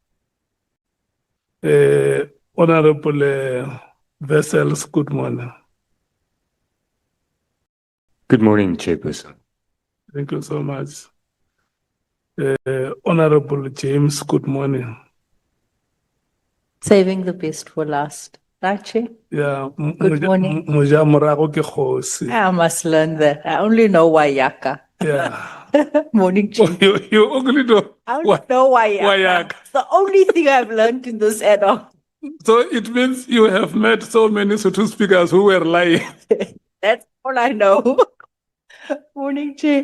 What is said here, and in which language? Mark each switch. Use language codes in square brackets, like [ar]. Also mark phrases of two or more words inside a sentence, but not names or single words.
[en] Honorable Vessels, good morning. Good morning, Chairperson. Thank you so much. Honorable James, good morning. Saving the best for last. Right, Chair? Yeah. Good morning. [tn] Moja morago ke kgosi. [en] I must learn that. I only know Wayaka. Yeah. Morning, Chair. You only know I only what? know Wayaka. Wayaka. It's the only thing I've learned in this ad hoc. So it means you have met so many Sotho speakers who were lying. That's all I know. Morning, Chair.